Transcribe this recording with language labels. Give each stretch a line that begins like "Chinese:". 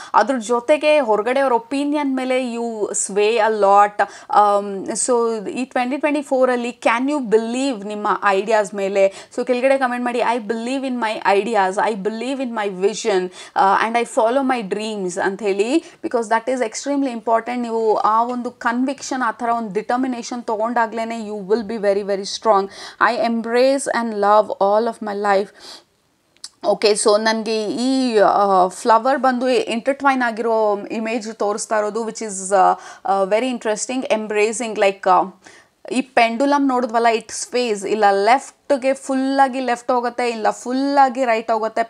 Kannada: ಅದ್ರ ಜೊತೆಗೆ ಹೊರಗಡೆ ಅವ್ರ ಒಪಿನಿಯನ್ ಮೇಲೆ
English: You sway a lot.
Kannada: ಸೊ ಈ 2024ಅಲ್ಲಿ
English: can you believe
Kannada: ನಿಮ್ಮ ಐಡಿಯಾಸ್ ಮೇಲೆ? ಸೊ ಕೆಳಗಡೆ ಕಮೆಂಟ್ ಮಾಡಿ,
English: I believe in my ideas, I believe in my vision and I follow my dreams
Kannada: ಅಂತ ಹೇಳಿ.
English: Because that is extremely important.
Kannada: ನೀವು ಆ ಒಂದು ಕನ್ವಿಕ್ಷನ್, ಆ ಥರ ಒಂದು determination ತೊಗೊಂಡಾಗ್ಲೇ
English: you will be very very strong. I embrace and love all of my life.
Kannada: Okay, so ನನಗೆ ಈ ಫ್ಲವರ್ ಬಂದು ಇಂಟರ್ಟ್ವೈನ್ ಆಗಿರೋ ಇಮೇಜ್ ತೋರಿಸ್ತಾ ಇರೋದು,
English: Which is very interesting.
Kannada: Embracing like ಈ ಪೆಂಡುಲಮ್ ನೋಡಿದ್ವಲ್ಲ, ಇಟ್ಸ್ ಫೇಸ್ ಇಲ್ಲ ಲೆಫ್ಟ್ಗೆ ಫುಲ್ಲಾಗಿ ಲೆಫ್ಟ್ ಹೋಗುತ್ತೆ, ಇಲ್ಲ ಫುಲ್ಲಾಗಿ ರೈಟ್ ಹೋಗುತ್ತೆ.